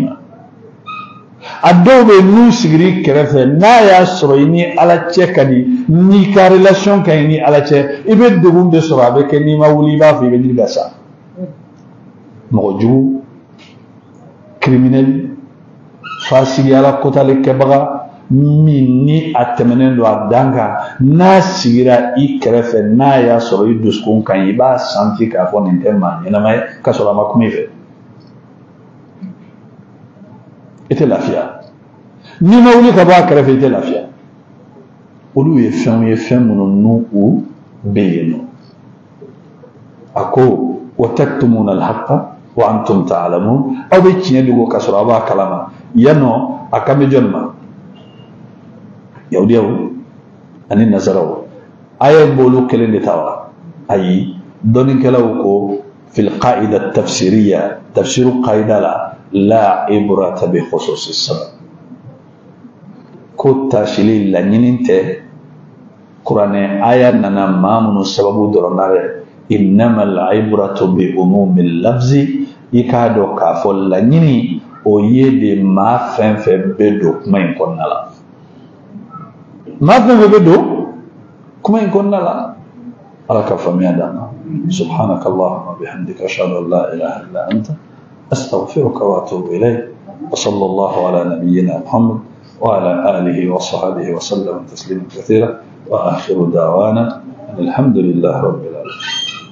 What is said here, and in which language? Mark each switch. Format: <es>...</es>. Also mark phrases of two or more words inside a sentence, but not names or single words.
<bm>ma a dɔw bɛ n'u sigir'i kɛrɛfɛ n'a y'a sɔrɔ i ni ala cɛ ka di n'i ka relation ka ɲi ni ala cɛ i bɛ degun de sɔrɔ a bɛ kɛ n'i ma wuli i b'a fɔ i bɛ ɲini ka sa mɔgɔ jugu criminel fasigiyala kotali kɛbaga min ni a tɛmɛnen don a dan kan n'a sigira i kɛrɛfɛ n'a y'a sɔrɔ i dusukun ka ɲi i b'a santi k'a fɔ nin tɛ maa ɲɛnama ye k'a sɔrɔ a ma kuma i fɛ i tɛ lafiya n'i ma wuli ka bɔ a kɛrɛfɛ i tɛ lafiya olu ye fɛnw ye fɛn minnu n'u u bɛ yen nɔ a ko</bm> <ar>وتكتمون الحق وأنتم تعلمون</ar> <bm>aw bɛ tiɲɛ dogo k'a sɔrɔ aw b'a kalama yanɔ a kan bɛ jɔnni ma yahudiyaw ani nazaraw a ye bolo kelen de ta wa ayi dɔnnikɛlaw ko</bm> <ar>في القاعدة التفسيرية</ar> <bm>tafsiru qaida</bm> <ar>لا عبرة بخصوص السبب</ar> <bm>ko tasili laɲini tɛ kuranɛ aya nana maa minnu sababu dɔrɔn na dɛ</bm> <ar>إنما العبرة بعموم اللفظ</ar> <bm>i k'a dɔn k'a fɔ laɲini o ye de maa fɛn fɛn bɛ don kuma in kɔnɔna la maa fɛn fɛn bɛ don kuma in kɔnɔna la ala ka faamuya d'an ma</bm> <ar>سبحانك اللهم وبحمدك أشهد أن لا إله إلا أنت أستغفرك وأتوب إليك وصلى الله على نبينا محمد وعلى آله وصحبه وسلم تسليما كثيرا وآخر دعوانا الحمد لله رب العالمين</ar>